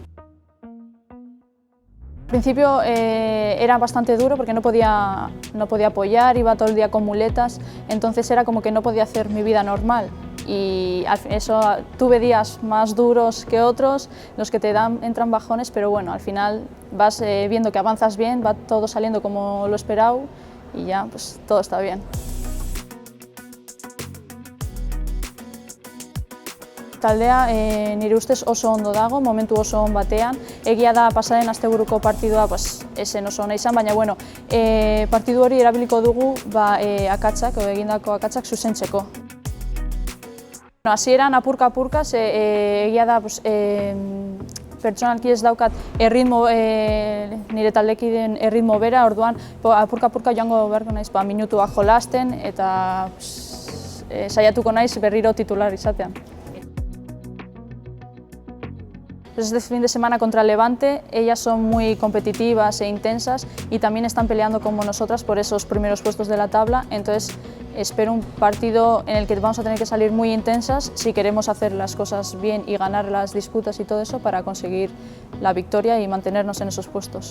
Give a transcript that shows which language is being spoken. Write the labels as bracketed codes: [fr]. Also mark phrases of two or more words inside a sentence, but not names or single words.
[es] Al principio era bastante duro porque no podía apoyar, iba todo el día con muletas, entonces era como que no podía hacer mi vida normal y eso tuve días más duros que otros, los que entran bajones, pero bueno, al final vas viendo que avanzas bien, va todo saliendo como lo esperado y ya pues todo está bien. [eu] Taldea nire ustez oso ondo dago, momentu oso on batean. Egia da pasaren asteburuko partidua esen oso ona izan, baina bueno, partidu hori erabiliko dugu akatsak, egindako akatsak zuzentzeko. Hasieran apurka-apurka, egia da pertsonalki ez daukat nire taldekideen erritmo bera, orduan apurka-apurka joango beharko naiz minutuak jolasten eta saiatuko naiz berriro titular izatean. [es] Este fin de semana contra Levante, ellas son muy competitivas e intensas y también están peleando como nosotras por esos primeros puestos de la tabla, entonces espero un partido en el que vamos a tener que salir muy intensas si queremos hacer las cosas bien y ganar las disputas y todo eso para conseguir la victoria y mantenernos en esos puestos.